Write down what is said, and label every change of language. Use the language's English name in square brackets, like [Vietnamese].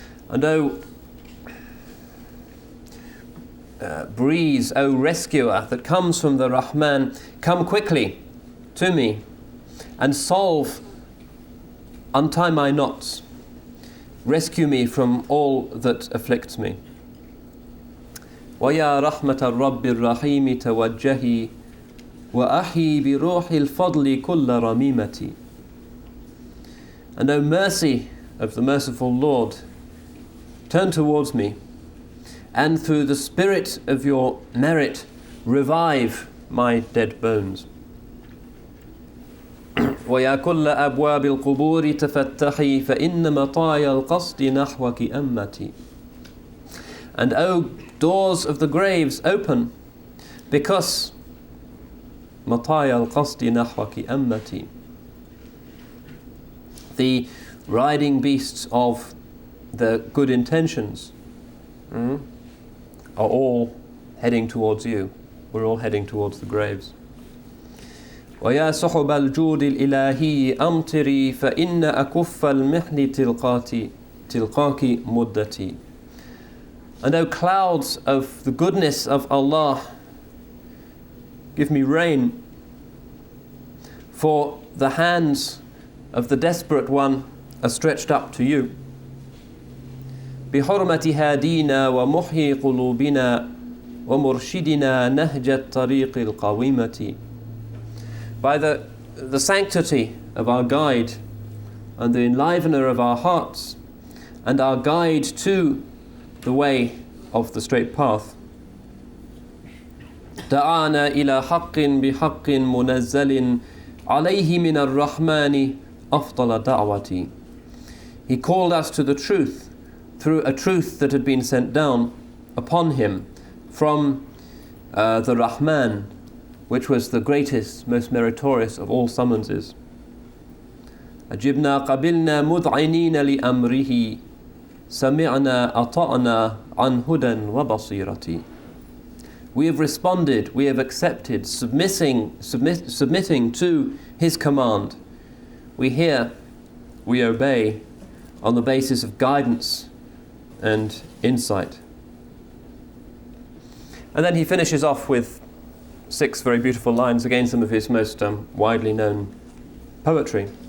[English] And O breeze, O rescuer that comes from the Rahman, come quickly to me and untie my knots, rescue me from all that afflicts me. [Arabic] ويا رحمة الرب الرحيم توجهي وأحي بروح الفضل كل رميمتي. [English] And O mercy of the merciful Lord, turn towards me, and through the spirit of your merit revive my dead bones. [Arabic] ويا كل أبواب القبور تفتحي فإن مطايا القصد نحوك أمتي. [English] And O doors of the graves open, because [Arabic] مطايا القصد نحوك أمتي, [English] the riding beasts of the good intentions are all heading towards you. We're all heading towards the graves. [Arabic] ويا صحب الجود الإلهي أمطري فإن أكف المحن تلقاك مدتي. [English] And O clouds of the goodness of Allah, give me rain, for the hands of the desperate one are stretched up to you. [Arabic] بحرمة هادينا ومحيي قلوبنا ومرشدنا نهج الطريق القويمة. [English] By the sanctity of our guide and the enlivener of our hearts and our guide to the way of the straight path. [Arabic] دعانا إلى حق بحق منزل عليه من الرحمن أفضل دعوتي. [English] He called us to the truth through a truth that had been sent down upon him from the Rahman, which was the greatest, most meritorious of all summonses. [Arabic] أجبنا قبلنا مذعنين لأمره سمعنا أطعنا عن هدى وبصيرة. [English] We have responded, we have accepted, submitting to his command. We hear, we obey on the basis of guidance and insight. And then he finishes off with 6 very beautiful lines, again some of his most widely known poetry.